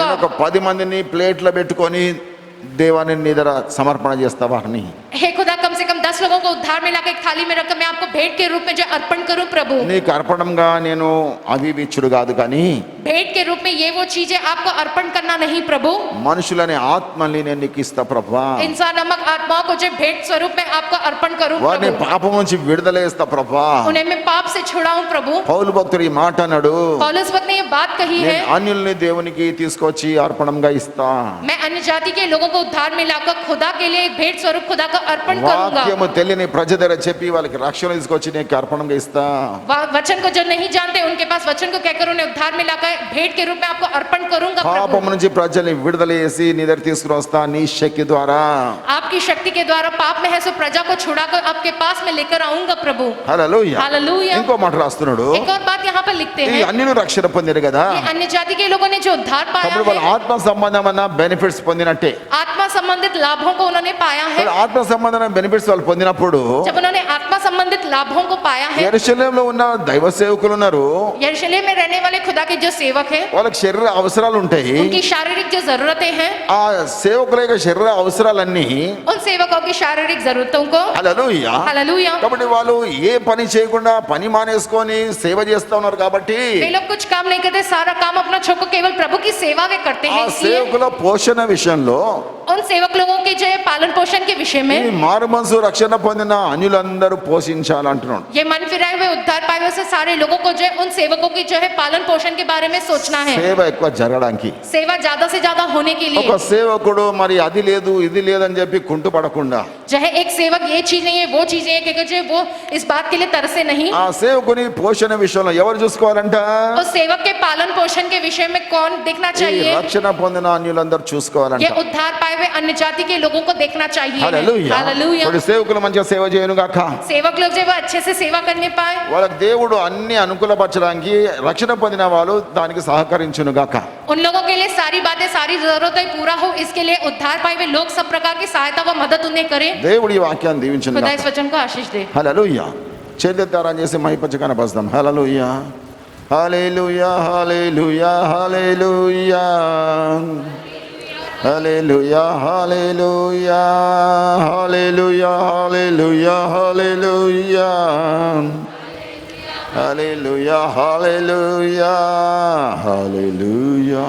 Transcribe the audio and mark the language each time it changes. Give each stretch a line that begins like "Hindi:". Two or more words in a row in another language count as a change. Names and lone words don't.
Telugu: నేను ఒక 10 మందిని ప్లేట్లో పెట్టుకొని దేవాన్ని నీ దగ్గర సమర్పణ చేస్తావా అని.
Hindi: हे खुदा कम से कम 10 लोगों को उद्धार में लाकर एक थाली में रखकर मैं आपको भेंट के रूप में जो अर्पण करूं प्रभु
Telugu: నీకు అర్పణంగా నేను అవి ఇచ్చుడు కాదు, కానీ
Hindi: भेंट के रूप में ये वो चीजें आपको अर्पण करना नहीं प्रभु
Telugu: మనుషులని ఆత్మని నేను నీకు ఇస్తా ప్రభువా.
Hindi: इंसान नामक आत्माओं को जो भेंट स्वरूप में आपको अर्पण करूं
Telugu: వారిని
Hindi: प्रभु
Telugu: పాపం నుంచి విడుదల చేస్తా ప్రభువా.
Hindi: उन्हें मैं पाप से छुड़ाऊं प्रभु
Telugu: పౌలు భక్తుడు ఈ మాట అన్నాడు,
Hindi: पौलुस वक्त ने ये बात कही है
Telugu: నేను అన్యుల్ని దేవునికి తీసుకొచ్చి అర్పణంగా ఇస్తా.
Hindi: मैं अन्य जाति के लोगों को उद्धार में लाकर खुदा के लिए एक भेंट स्वरूप खुदा का अर्पण करूंगा
Telugu: వాక్యము తెలియని ప్రజ దగ్గర చెప్పి వాళ్ళకి రక్షణ తీసుకొచ్చి నీకు అర్పణంగా ఇస్తా.
Hindi: वचन को जो नहीं जानते उनके पास वचन को कहकर उन्हें उद्धार में लाकर भेंट के रूप में आपको अर्पण करूंगा
Telugu: పాపం
Hindi: प्रभु
Telugu: నుంచి ప్రజల్ని విడుదల చేసి నీ దగ్గర తీసుకుని వస్తా నీ శక్తి ద్వారా.
Hindi: आपकी शक्ति के द्वारा पाप में है सो प्रजा को छुड़ाकर आपके पास में लेकर आऊंगा प्रभु
Telugu: హల్లెలూయా.
Hindi: हालेलुया
Telugu: ఇంకో మాట రాస్తున్నాడు,
Hindi: एक और बात यहाँ पर लिखते
Telugu: ఈ
Hindi: हैं
Telugu: అన్యులు రక్షణ పొందారు కదా,
Hindi: ये अन्य जाति के लोगों ने जो उद्धार पाया
Telugu: అప్పుడు వాళ్ళ
Hindi: है
Telugu: ఆత్మ సంబంధమైన బెనిఫిట్స్ పొందినట్టే.
Hindi: आत्मा संबंधित लाभों को उन्होंने पाया है
Telugu: వాళ్ళ ఆత్మ సంబంధమైన బెనిఫిట్స్ వాళ్ళు పొందినప్పుడు
Hindi: जब उन्होंने आत्मा संबंधित लाभों को पाया है
Telugu: యెరూషలేములో ఉన్న దైవ సేవకులు ఉన్నారు,
Hindi: यरूशलेम में रहने वाले खुदा के जो सेवक हैं
Telugu: వాళ్ళకి శరీర అవసరాలు ఉంటాయి.
Hindi: उनकी शारीरिक जो जरूरतें हैं
Telugu: ఆ సేవకుల యొక్క శరీర అవసరాలన్నీ
Hindi: उन सेवकों की शारीरिक जरूरतों को
Telugu: హల్లెలూయా.
Hindi: हालेलुया
Telugu: కాబట్టి వాళ్ళు ఏ పని చేయకుండా పని మానేసుకొని సేవ చేస్తా ఉన్నారు కాబట్టి
Hindi: वे लोग कुछ काम नहीं करते सारा काम अपना छोड़ कर केवल प्रभु की सेवा वे करते
Telugu: ఆ
Hindi: हैं इसलिए
Telugu: సేవకుల పోషణ విషయంలో
Hindi: उन सेवक लोगों के जो है पालन पोषण के विषय
Telugu: ఈ
Hindi: में
Telugu: మారు మనసు రక్షణ పొందిన అన్యులందరూ పోషించాలంటున్నాడు.
Hindi: ये मन फिराए हुए उद्धार पाए हुए से सारे लोगों को जो है उन सेवकों की जो है पालन पोषण के बारे में सोचना है
Telugu: సేవ ఎక్కువ జరగడానికి.
Hindi: सेवा ज्यादा से ज्यादा होने के
Telugu: ఒక
Hindi: लिए
Telugu: సేవకుడు మరి అది లేదు ఇది లేదని చెప్పి కుంటు పడకుండా
Hindi: जो है एक सेवक ये चीज नहीं है वो चीज नहीं है कि जो है वो इस बात के लिए तरसे नहीं
Telugu: ఆ సేవకుని పోషణ విషయంలో ఎవరు చూసుకోవాలంట?
Hindi: उस सेवक के पालन पोषण के विषय में कौन देखना
Telugu: ఈ
Hindi: चाहिए
Telugu: రక్షణ పొందిన అన్యులందరూ చూసుకోవాలంట.
Hindi: ये उद्धार पाए हुए अन्य जाति के लोगों को देखना चाहिए
Telugu: హల్లెలూయా.
Hindi: हालेलुया
Telugu: ఇప్పుడు సేవకులు మంచిగా సేవ చేయను గాక,
Hindi: सेवक लोग जो है वो अच्छे से सेवा करने पाए
Telugu: వాళ్ళకి దేవుడు అన్ని అనుకూలపరచడానికి రక్షణ పొందిన వాళ్ళు దానికి సహకరించును గాక.
Hindi: उन लोगों के लिए सारी बातें सारी जरूरतें पूरा हो इसके लिए उद्धार पाए हुए लोग सब प्रकार की सहायता व मदद उन्हें करें
Telugu: దేవుడి ఈ వాక్యాన్ని దీవించును
Hindi: खुदा
Telugu: గాక.
Hindi: इस वचन को आशीष दे
Telugu: హల్లెలూయా. చేతులెత్తారా చేసి మహిపచ్చ కనపరుస్తాం. హల్లెలూయా, హల్లెలూయా, హల్లెలూయా, హల్లెలూయా, హల్లెలూయా, హల్లెలూయా, హల్లెలూయా, హల్లెలూయా, హల్లెలూయా, Hallelujah, hallelujah, hallelujah.